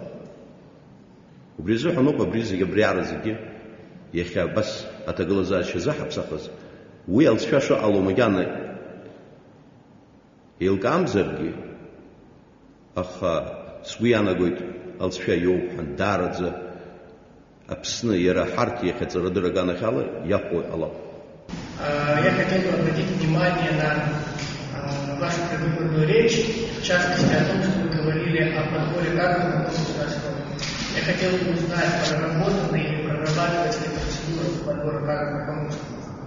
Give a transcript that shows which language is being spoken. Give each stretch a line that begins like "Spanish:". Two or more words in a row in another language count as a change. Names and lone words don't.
Abkhazian: Убри азыҳәан ауп абри зегьы абриаара зегьы иахьа абас аҭагылазаашьа заҳаԥсахыз, уи алҵшәа шыҟало макьана еилкаамзаргьы, аха сгәы иаанагоит алҵшәа иоуп ҳәа даараӡа Аԥсны иара ҳарҭ иахьа аҵарадырра аганахьала иаҟоу ҟалап.
Russian: Я хотел бы обратить внимание на вашу предвыборную речь, в частности о том, что вы говорили о подборе кадров на государственном. Я хотел бы узнать, проработаны или прорабатывается ли процедура по подбору кадров на коммунском.